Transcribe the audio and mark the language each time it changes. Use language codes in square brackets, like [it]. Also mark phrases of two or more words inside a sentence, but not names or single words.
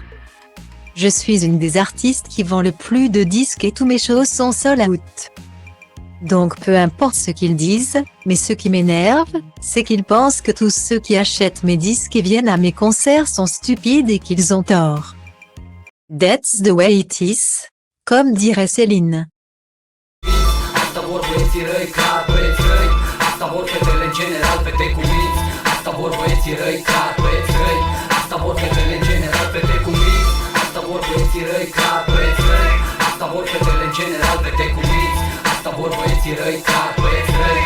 [fr] Je suis une des artistes qui vend le plus de disques et tous mes shows sont [en] sold out. [fr] Donc peu importe ce qu'ils disent, mais ce qui m'énerve, c'est qu'ils pensent que tous ceux qui achètent mes disques et viennent à mes concerts sont stupides et qu'ils ont tort. [en] That's the way it is, [fr] comme dirait Céline. [ro] Asta vor băieții răi, clar băieți răi. Asta vor fetele în general, fete cu minți. Asta vor băieții răi, clar băieți răi. Asta vor fetele în general, fete cu minți. Asta vor băieții răi, clar băieți răi. Asta vor fetele în general, fete cu minți. Asta vor băieții răi, clar băieți răi.